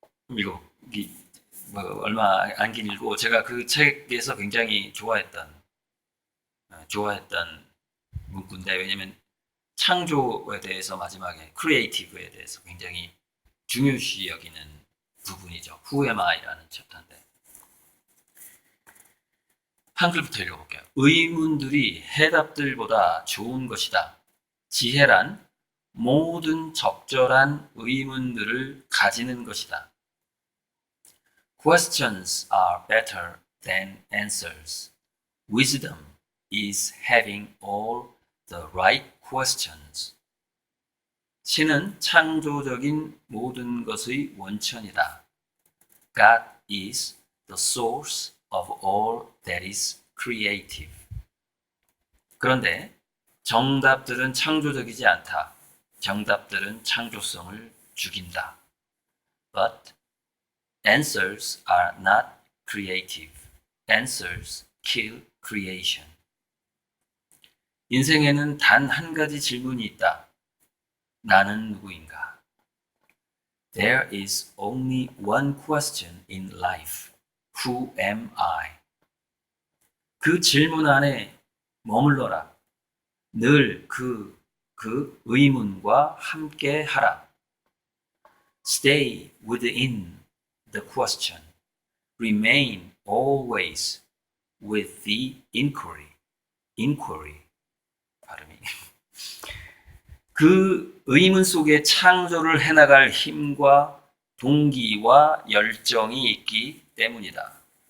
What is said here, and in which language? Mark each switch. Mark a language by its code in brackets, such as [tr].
[ko] 이거 뭐 얼마 안 길고, 제가 그 책에서 굉장히 좋아했던 문구인데, 왜냐면 창조에 대해서 마지막에 크리에이티브에 대해서 굉장히 중요시 여기는 부분이죠. Who am I라는 챕터인데, 한글부터 읽어볼게요. 의문들이 해답들보다 좋은 것이다. 지혜란 모든 적절한 의문들을 가지는 것이다. [en] Questions are better than answers. Wisdom is having all the right questions. [ko] 신은 창조적인 모든 것의 원천이다. [en] God is the source of all that is creative. [ko] 그런데 정답들은 창조적이지 않다. 정답들은 창조성을 죽인다. [en] But answers are not creative. Answers kill creation. [ko] 인생에는 단 한 가지 질문이 있다. 나는 누구인가? [en] There is only one question in life. Who am I? [ko] 그 질문 안에 머물러라. 늘 그 의문과 함께 하라. [en] Stay within the question. Remain always with the inquiry. Inquiry. [ko] 발음이. 그 의문 속에 창조를 해나갈 힘과 동기와 열정이 있기 때문이다.